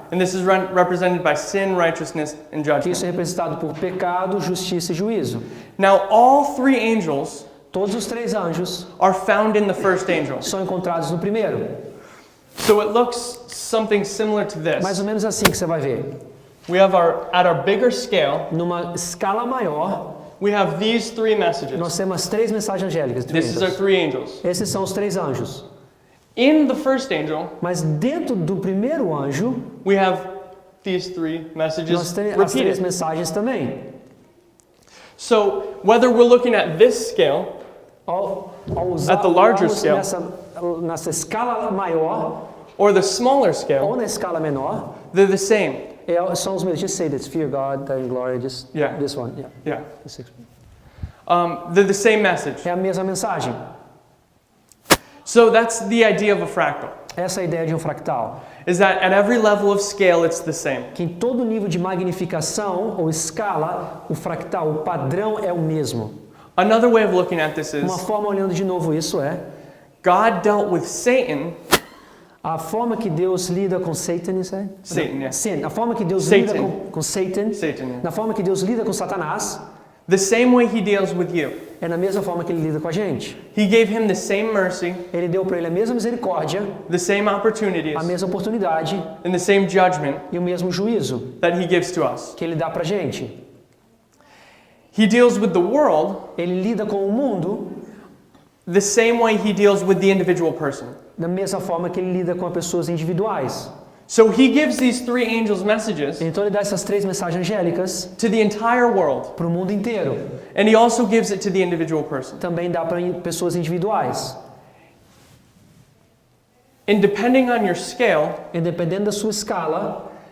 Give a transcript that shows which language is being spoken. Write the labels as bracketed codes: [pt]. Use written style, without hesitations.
[en] And this is represented by sin, righteousness, and [pt] Que [en] judgment. [pt] isso é representado por pecado, justiça e juízo. [en] Now, all three angels [pt] Todos os três anjos [en] are found in the first angel. [pt] são encontrados no primeiro. [en] So it looks something similar to [pt] Mais [en] this. [pt] ou menos assim que você vai ver. [en] We have at our bigger scale, [pt] Numa escala maior, [en] we have these three messages. [pt] nós temos as três mensagens angélicas. [en] This is our three angels. [pt] Esses são os três anjos. [en] In the first angel, [pt] Mas dentro do primeiro anjo, [en] we have these three [pt] nós [en] messages [pt] temos as três [en] repeated. [pt] mensagens também. [en] So whether we're looking at this scale, [pt] Ao [en] At the larger [pt] usarmos [en] scale. [pt] nessa escala maior [en] or the smaller scale, [pt] ou na escala menor, [en] they're the same. [pt] são os mesmos. [en] Just say this: fear God, then glory. Just Yeah. this one. Yeah. Yeah. The sixth one. They're the same message. [pt] É a mesma mensagem. [en] So that's the idea of a fractal. [pt] Essa é a ideia de um fractal. [en] Is that at every level of scale, it's the same. [pt] Que em todo nível de magnificação ou escala, o fractal, o padrão é o mesmo. [en] Another way of looking at this is [pt] Uma forma, olhando de novo isso, é [en] God dealt with Satan. [pt] a forma que Deus lida com Satan, isso é? [en] Satan, yeah. [pt] Sim, a forma que Deus [en] Satan. [pt] lida com Satan, [en] Satan, yeah. [pt] na forma que Deus lida com Satanás, [en] The same way He deals with you. [pt] é na mesma forma que Ele lida com a gente. [en] He gave him the same mercy, [pt] Ele deu para ele a mesma misericórdia, [en] the same opportunities, [pt] a mesma oportunidade [en] and the same judgment [pt] e o mesmo juízo [en] that He gives to us. [pt] que Ele dá para a gente. [en] He deals with the world [pt] Ele lida com o mundo [en] the same way He deals with the individual person. [pt] da mesma forma que Ele lida com as pessoas individuais. [en] So He gives these three angels messages [pt] Então Ele dá essas três mensagens angélicas [en] to the entire world, [pt] para o mundo inteiro. [en] and He also gives it to the individual person. [pt] Também dá para pessoas individuais. [en] And depending on your scale, [pt] E dependendo da sua escala,